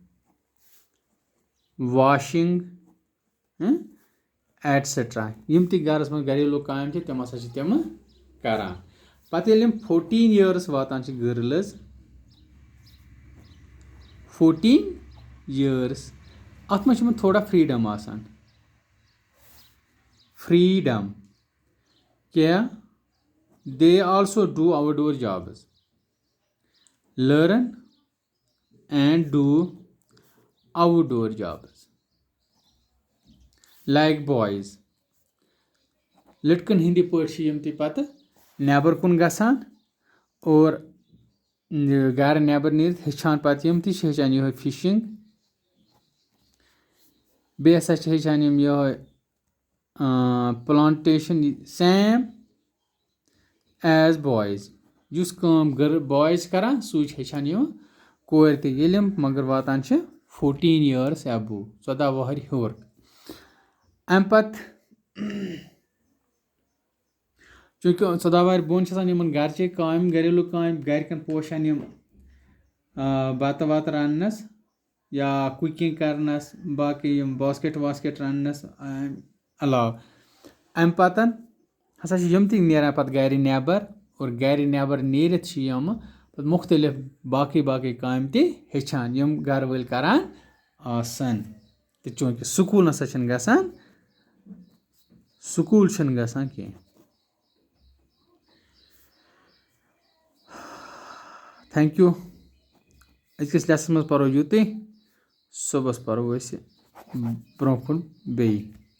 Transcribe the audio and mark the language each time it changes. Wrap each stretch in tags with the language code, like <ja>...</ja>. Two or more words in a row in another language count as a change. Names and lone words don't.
<en>washing etcetera</en> <ks>یِم تہِ گرس منٛز گریلوٗ کامہِ چھِ تِم ہسا چھِ تِم کران پَتہٕ ییٚلہِ یِم 14 years واتان چھِ گٔرلٕز 14 years اَتھ منٛز چھِ یِمن تھوڑا فریٖڈم آسان کیٛاہ</ks> <en>they also do outdoor jobs learn and do outdoor jobs like boys</en> <ks>لٔڑکن ہِنٛدِ پٲٹھۍ چھِ یِم تہِ پَتہٕ نیبر کُن گژھان اور گرٕ نیبر نیٖرِتھ ہیٚچھان پَتہٕ یِم تہِ چھِ ہیٚچھان یِہوے فِشِنگ بیٚیہِ ہسا چھِ ہیٚچھان یِم یِہوے پلانٹیشن</ks> <en>same as boys</en> <ks>یُس کٲم بویِز کران سُے چھِ ہیٚچھان یِم کورِ تہِ ییٚلہِ یِم مگر واتان چھِ</ks> <en>14 years above 14</en> <ks>وُہٕرۍ ہیوٚر اَمہِ پَتہٕ چوٗنٛکہِ 14 وُہٕرۍ بۄن چھِ آسان یِمن گرچے کامہِ گریلوٗ کامہِ گرِکٮ۪ن پوشان یِم بَتہٕ وَتہٕ رَننَس یا کُکِنگ کرنَس باقٕے یِم باسکیٹ واسکیٹ رَننَس علاوٕ اَمہِ پَتہٕ ہسا چھِ یِم تہِ نیران پَتہٕ گرِ نیبر اور گرِ نیبر نیٖرِتھ چھِ یِم پَتہٕ مُختٔلِف باقٕے کامہِ تہِ ہیٚچھان یِم گرٕ وٲلۍ کران آسان تہٕ چوٗنٛکہِ سکوٗل نسا چھِنہٕ گژھان کیٚنٛہہ</ks> <en>thank you</en> <ks>اَزکِس لیسَن منٛز پرو یوٗتۍ صُبح پرو برونٛہہ کُن بیٚیہِ.</ks>